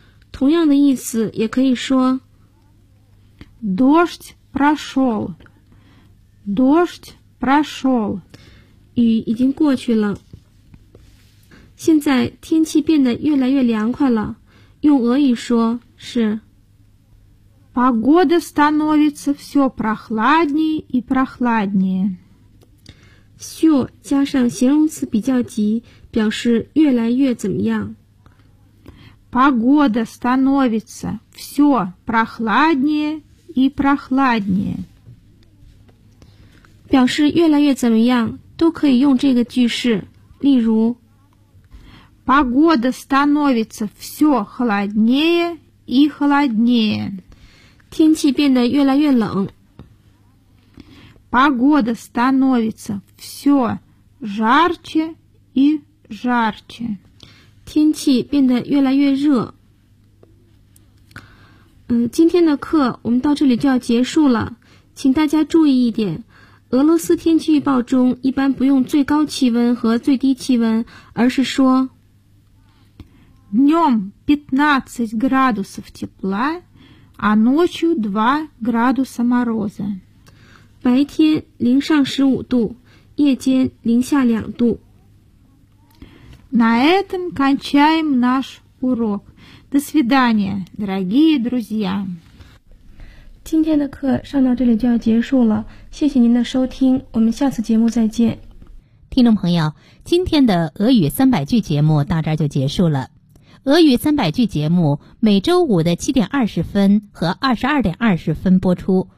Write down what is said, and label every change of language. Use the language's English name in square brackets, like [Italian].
[Chinese] 同样的意思也可以说 [Russian] Дождь прошел. Дождь прошел. [Chinese] 雨已经过去了。现在天气变得越来越凉快了。用俄语说是 [Russian] Погода становится все прохладнее и прохладнее. [Chinese] все 加上形容词比较级，表示越来越怎么样。 [Russian] Погода становится все прохладнее и прохладнее. [Chinese] 表示越来越怎么样，都可以用这个句式，例如 [Russian] Погода становится все холоднее и холоднее. [Chinese] 天气变得越来越冷。 [Russian] Погода становится все жарче и жарче. [Chinese] 天气变得越来越热。今天的课我们到这里就要结束了。请大家注意一点，俄罗斯天气预报中一般不用最高气温和最低气温，而是说 [Russian] Днем 15 градусов тепла, а ночью 2 градуса мороза. [Chinese] 白天零上十五度，夜间零下两度。 [Russian] На этом кончаем наш урок. До свидания, дорогие друзья. [Chinese] 今天的课上到这里就要结束了，谢谢您的收听，我们下次节目再见。听众朋友，今天的俄语三百句节目到这儿就结束了。俄语三百句节目每周五的7:20和22:20播出。